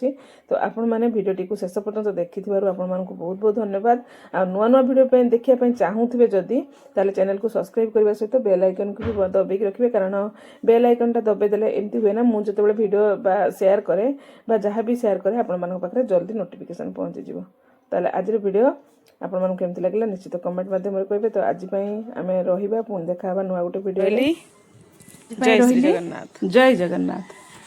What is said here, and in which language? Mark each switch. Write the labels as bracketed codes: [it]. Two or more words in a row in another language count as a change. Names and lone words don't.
[or] ତ ଆପଣମାନେ ଭିଡ଼ିଓଟିକୁ ଶେଷ ପର୍ଯ୍ୟନ୍ତ ଦେଖିଥିବାରୁ ଆପଣମାନଙ୍କୁ ବହୁତ ବହୁତ ଧନ୍ୟବାଦ। ଆଉ ନୂଆ ଭିଡ଼ିଓ ପାଇଁ ଦେଖିବା ପାଇଁ ଚାହୁଁଥିବେ ଯଦି, ତାହେଲେ ଚ୍ୟାନେଲକୁ ସବସ୍କ୍ରାଇବ୍ କରିବା ସହିତ [en] bell iconକୁ [or] ବି ଦବେଇକି ରଖିବେ। କାରଣ [en] bell iconଟା [or] ଦବେଇ ଦେଲେ ଏମିତି ହୁଏ ନା, ମୁଁ ଯେତେବେଳେ ଭିଡ଼ିଓ ବା ସେୟାର କରେ ବା ଯାହା ବି ସେୟାର କରେ ଆପଣମାନଙ୍କ ପାଖରେ ଜଲ୍ଦି ନୋଟିଫିକେସନ୍ ପହଞ୍ଚିଯିବ। ତାଲେ ଆଜି ଭିଡ଼ିଓ ଆପଣ ମାନଙ୍କ କେମିତି ଲାଗିଲା ନିଶ୍ଚିତ କମେଣ୍ଟ ମାଧ୍ୟମ କହିବେ। ତ ଆଜି ଆମ ରହା ପୁଣି ଦେଖା ନୂଆ ଗୋଟେ ଭିଡ଼ିଓ। ଜୟ ଶ୍ରୀ ଜଗନ୍ନାଥ। ଜୟ ଜଗନ୍ନାଥ।